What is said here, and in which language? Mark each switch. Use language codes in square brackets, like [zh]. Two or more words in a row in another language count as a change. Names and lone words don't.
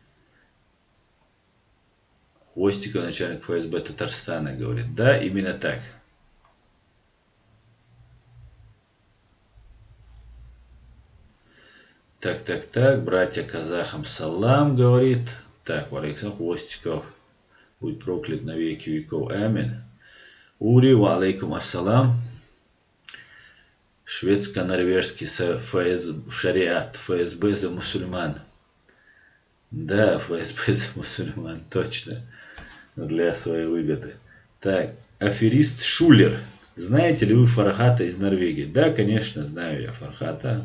[ru] Хвостиков, начальник ФСБ Татарстана, говорит. Да, именно так. Так. Братья казахам салам, говорит. Так, Александр Хвостиков. Будь проклят на веки веков. [ar] آمين. Ури، وعليكم السلام. [ru] Шведско-норвежский шариат. ФСБ за мусульман. Да, ФСБ за мусульман, точно. Для своей выгоды. Так, аферист Шулер. Знаете ли вы Фархата из Норвегии? Да, конечно, знаю я Фархата.